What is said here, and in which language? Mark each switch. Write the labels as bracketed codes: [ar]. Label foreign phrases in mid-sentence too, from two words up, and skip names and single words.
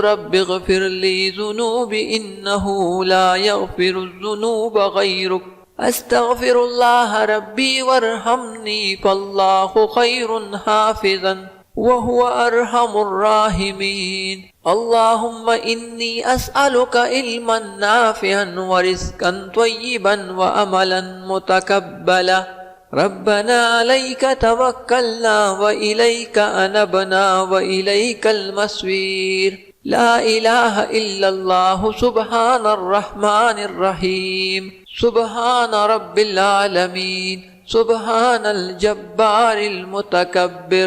[ar] رب اغفر لي ذنوبي إنه لا يغفر الذنوب غيرك. أستغفر الله ربي وارحمني فالله خير حافظا وهو أرحم الراحمين. اللهم إني أسألك علما نافعا ورزقا طيبا وعملا متقبلا. ربنا عليك توكلنا وإليك أنبنا وإليك المصير. لا إله إلا الله سبحان الرحمن الرحيم. سبحان رب العالمين سبحان الجبار المتكبر.